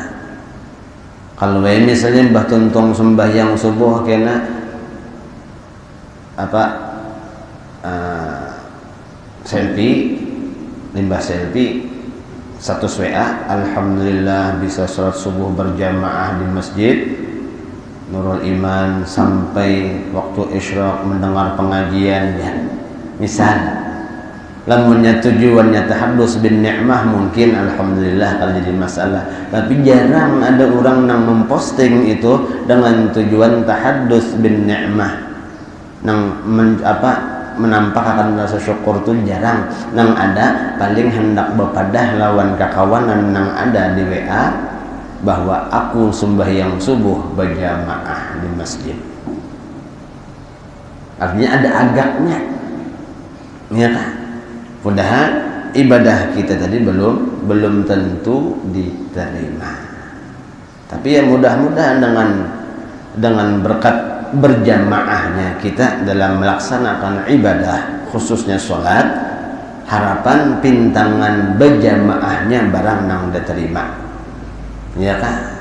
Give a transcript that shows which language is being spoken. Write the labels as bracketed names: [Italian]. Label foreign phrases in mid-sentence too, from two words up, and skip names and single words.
[Indonesian] Kalau misalnya Mbah Tuntong sembahyang subuh kena apa selfie, limbah selfie 1 WA, alhamdulillah bisa sholat subuh berjamaah di masjid Nurul Iman sampai waktu isyraq mendengar pengajian, ya. [Banjar] Misal lamunnya tujuannya [Arabic] تحدث بالنعمة, [Banjar] mungkin alhamdulillah kalau jadi masalah. [Indonesian] Tapi jarang ada orang yang memposting itu dengan tujuan [Arabic] تحدث بالنعمة, [Indonesian] nang menampakkan rasa syukur itu jarang. [Banjar] Nang ada paling hendak bepadah lawan kakawanan nang ada di WA bahwa aku sembahyang subuh berjamaah di masjid. Artinya ada agaknya, ya kan? [Indonesian] Padahal ibadah kita tadi belum tentu diterima. Tapi ya mudah-mudahan dengan berkat berjamaahnya kita dalam melaksanakan ibadah, khususnya sholat, harapan pintangan berjamaahnya barang nang diterima, ya kan?